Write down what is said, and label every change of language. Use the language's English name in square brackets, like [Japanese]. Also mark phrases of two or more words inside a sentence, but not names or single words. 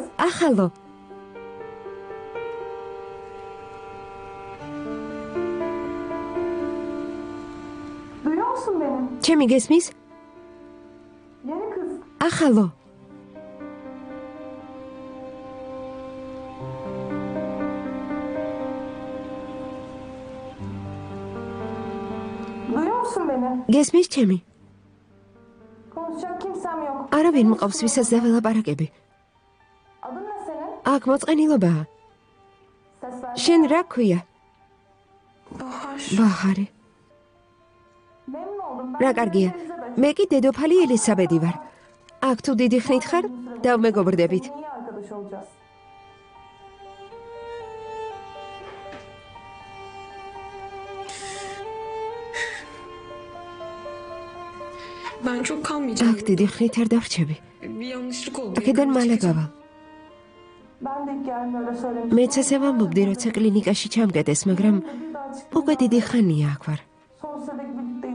[Georgian] ახალო. [Turkish] Duyuyor musun beni? [Georgian] ჩემი გესმის? [Turkish] Yeni kız. [Georgian] ახალო. [Turkish] Duyuyor musun beni? [Georgian] გესმის ჩემი? [Turkish] Konuşacak kimsem yok. [Georgian] არა ვერ მყავს ვისაც დაველაპარაკები. [Turkish] Adın ne senin? [Georgian] აქ მოწყენილობაა. [Turkish] Ses ver. [Georgian] შენ რა ქვია? ბაჰარი. [Turkish] Memnun oldum. Ben [Georgian] რა კარგია. მე კი დედოფალი ელისაბედი ვარ. აქ თუ დიდი ხნით ხარ, დავმეგობრდებით. [Turkish] Niye arkadaş olacağız? Ben çok kalmayacağım. [Georgian] აქ დიდი ხნით არ დავრჩები. [Turkish] Bir yanlışlık oldu. [Georgian] აქედან მალე გავალ. [Turkish] Ben de ilk geldiğimde öyle söylemiştim. [Georgian] მეც ასე ვამბობდი, როცა კლინიკაში ჩამგედეს, მაგრამ [Turkish] Bir daha çıktım. [Georgian] უკვე დიდი ხანია აქ ვარ. [Turkish] Sonsuza dek birlikteyiz.